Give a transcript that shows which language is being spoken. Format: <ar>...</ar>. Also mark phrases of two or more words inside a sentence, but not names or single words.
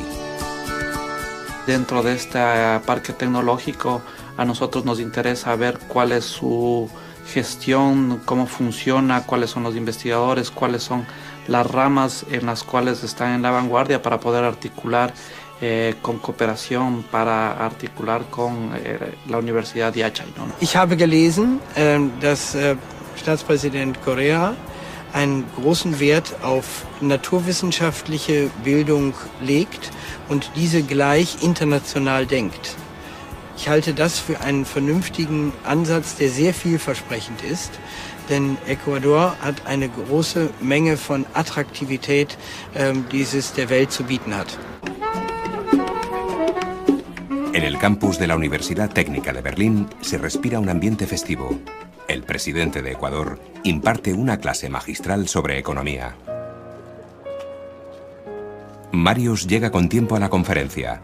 <es>Dentro de este parque tecnológico a nosotros nos interesa ver cuál es su gestión, cómo funciona, cuáles son los investigadores, cuáles son las ramas en las cuales están en la vanguardia para poder articular con cooperación, para articular con la Universidad de Yachay, ¿no?</es> <de>Ich habe gelesen, dass Staatspräsident Correa einen großen Wert auf naturwissenschaftliche Bildung legt und diese gleich international denkt. Ich halte das für einen vernünftigen Ansatz, der sehr vielversprechend ist, denn Ecuador hat eine große Menge von Attraktivität, die es der Welt zu bieten hat.</de> <es>En el campus de la Universidad Técnica de Berlín se respira un ambiente festivo. El presidente de Ecuador imparte una clase magistral sobre economía. Marius llega con tiempo a la conferencia.</es>